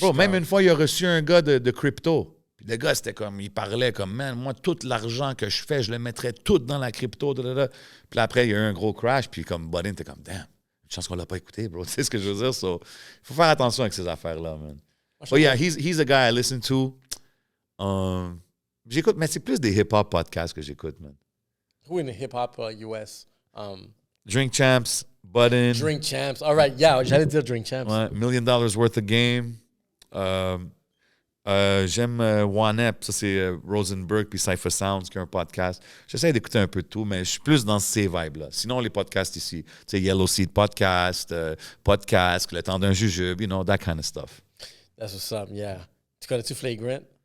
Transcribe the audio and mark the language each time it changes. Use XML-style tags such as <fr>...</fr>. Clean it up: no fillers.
<en>Bro,</en> <fr>je suis même comme- une fois, il a reçu un gars de crypto. Puis le gars, c'était comme, il parlait comme, man, moi, tout l'argent que je fais, je le mettrais tout dans la crypto. Puis là, après, il y a eu un gros crash. Puis comme Budden, t'es comme, damn, une chance qu'on l'a pas écouté, bro. Tu sais ce que je veux dire? So, il faut faire attention avec ces affaires-là, man.</fr> <en>But yeah, he's a guy I listen to.</en> <fr>J'écoute, mais c'est plus des hip-hop podcasts que j'écoute, man.</fr> <en>Who in the hip-hop US? Drink Champs, Budden. Drink Champs. All right, yeah,</en> <fr>j'allais dire</fr> <en>Drink Champs. Ouais, $1 million worth of game.</en> <fr>J'aime One-Up, ça c'est Rosenberg puis Cypher Sounds qui est un podcast. J'essaie d'écouter un peu de tout, mais je suis plus dans ces vibes-là. Sinon, les podcasts ici, tu sais, Yellow Seed Podcast, Podcast, Le Temps d'un jujube,</fr> <en>you know, that kind of stuff. That's what's up, yeah.</en> <fr>Tu connais-tu Flagrant?</fr>